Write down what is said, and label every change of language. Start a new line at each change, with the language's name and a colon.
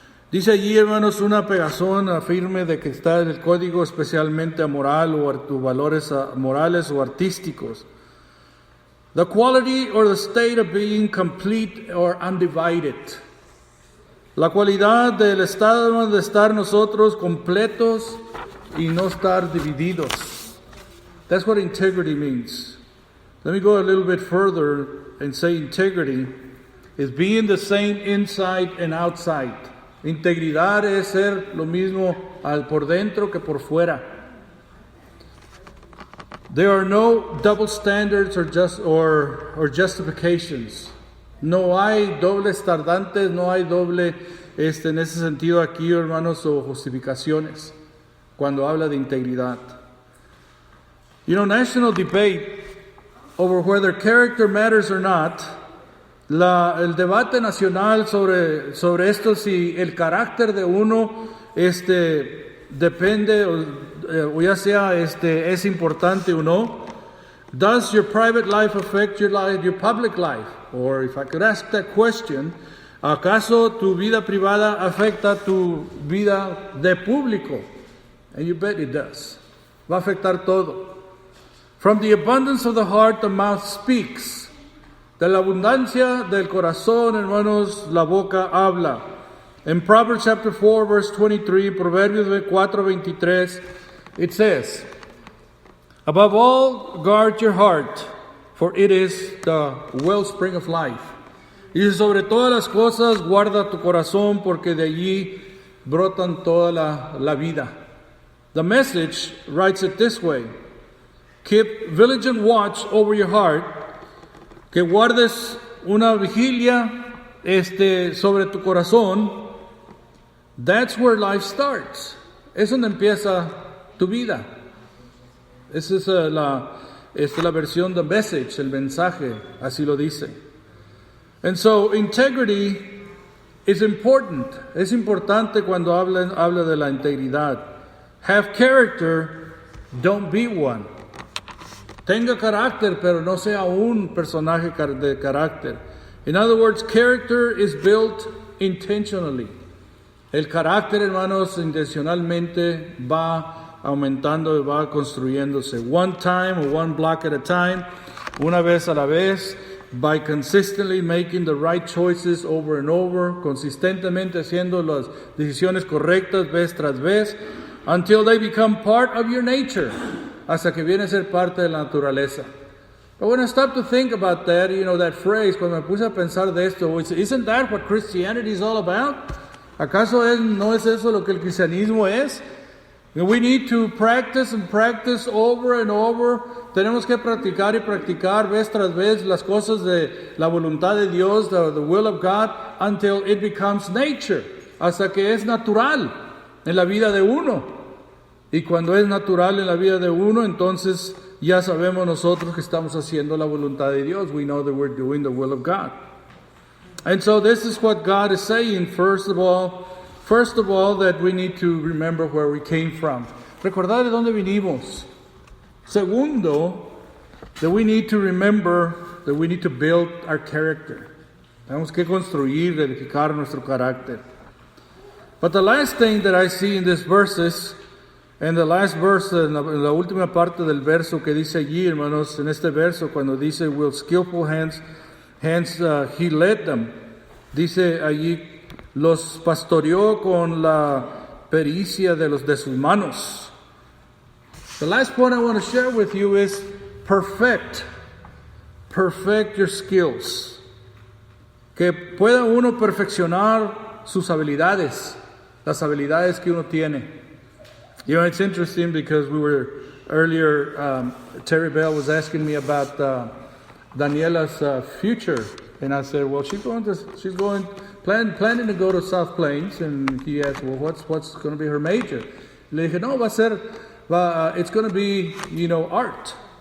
Spanish: Dice allí, hermanos, una pegazón firme de que está en el código especialmente moral o valores morales o artísticos.
English: The quality or the state of being complete or undivided.
Spanish: La cualidad del estado de estar nosotros completos y no estar divididos.
English: That's what integrity means. Let me go a little bit further and say integrity is being the same inside and outside.
Spanish: Integridad es ser lo mismo por dentro que por fuera.
English: There are no double standards or justifications.
Spanish: No hay dobles tardantes, no hay doble en ese sentido aquí, hermanos, o justificaciones cuando habla de integridad.
English: You know, national debate over whether character matters or not.
Spanish: El debate nacional sobre esto, si el carácter de uno depende o ya sea es importante o no.
English: Does your private life affect your public life? Or if I could ask that question,
Spanish: ¿acaso tu vida privada afecta tu vida de público?
English: And you bet it does.
Spanish: Va a afectar todo.
English: From the abundance of the heart, the mouth speaks.
Spanish: De la abundancia del corazón, hermanos, la boca habla.
English: In Proverbs chapter 4, verse 23, Proverbios 4:23, it says, above all, guard your heart, for it is the wellspring of life.
Spanish: Y sobre todas las cosas, guarda tu corazón, porque de allí brotan toda la vida.
English: The Message writes it this way: keep vigilant watch over your heart,
Spanish: que guardes una vigilia sobre tu corazón.
English: That's where life starts.
Spanish: Es donde empieza tu vida. Esa es la versión de Message, el mensaje, así lo dice.
English: And so integrity is important.
Spanish: Es importante cuando habla de la integridad.
English: Have character, don't be one.
Spanish: Tenga carácter, pero no sea un personaje de carácter.
English: In other words, character is built intentionally.
Spanish: El carácter, hermanos, intencionalmente va aumentando y va construyéndose.
English: One time or one block at a time,
Spanish: una vez a la vez,
English: by consistently making the right choices over and over,
Spanish: consistentemente haciendo las decisiones correctas vez tras vez,
English: until they become part of your nature.
Spanish: Hasta que viene a ser parte de la naturaleza.
English: But when I stop to think about that, that phrase,
Spanish: cuando me puse a pensar de esto,
English: isn't that what Christianity is all about?
Spanish: ¿Acaso no es eso lo que el cristianismo es?
English: We need to practice and practice over and over.
Spanish: Tenemos que practicar y practicar vez tras vez las cosas de la voluntad de Dios,
English: the will of God,
Spanish: until it becomes nature. Hasta que es natural en la vida de uno. Y cuando es natural en la vida de uno, entonces ya sabemos nosotros que estamos haciendo la voluntad de Dios.
English: We know that we're doing the will of God. And so this is what God is saying. First of all, that we need to remember where we came from.
Spanish: Recordar de dónde vinimos. Segundo,
English: that we need to remember that we need to build our character.
Spanish: Tenemos que construir, edificar nuestro carácter.
English: But the last thing that I see in these verses, and the last verse,
Spanish: en la última parte del verso que dice allí, hermanos, en este verso,
English: cuando dice, with skillful hands he led them.
Spanish: Dice allí, los pastoreó con la pericia de sus manos.
English: The last point I want to share with you is perfect your skills.
Spanish: Que pueda uno perfeccionar sus habilidades, las habilidades que uno tiene.
English: You know, it's interesting because we were earlier, Terry Bell was asking me about Daniela's future. And I said, well, she's planning to go to South Plains. And he asked, well, what's going to be her major?
Spanish: Le dije, no,
English: it's going to be, arte.